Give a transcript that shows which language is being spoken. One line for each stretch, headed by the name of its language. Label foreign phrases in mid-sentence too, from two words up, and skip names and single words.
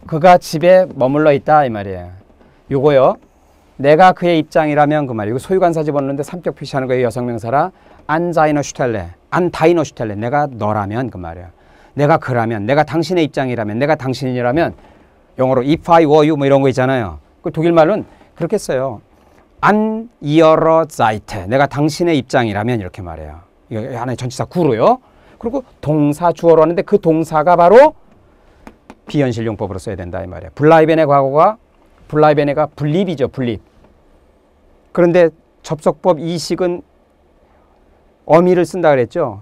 Korean: 그가 집에 머물러 있다 이 말이에요. 요거요. 내가 그의 입장이라면 그 말이에요. 이거 소유관사 집어넣는데 삼격 표시하는 거예요. 여성명사라.
German: an seiner Stelle, an deiner Stelle.
Korean: 내가 너라면 그 말이에요. 내가 그라면, 내가 당신의 입장이라면, 내가 당신이라면 영어로
English: if I were you
Korean: 뭐 이런 거 있잖아요. 그 독일 말로는 그렇게 써요.
German: an ihrer Seite.
Korean: 내가 당신의 입장이라면 이렇게 말해요. 이거 하나의 전치사 구로요. 그리고 동사 주어로 하는데 그 동사가 바로 비현실 용법으로 써야 된다 이 말이에요. 블라이벤의 과거가 블라이벤의가 분립이죠. 분립. 그런데 접속법 이식은 어미를 쓴다 그랬죠.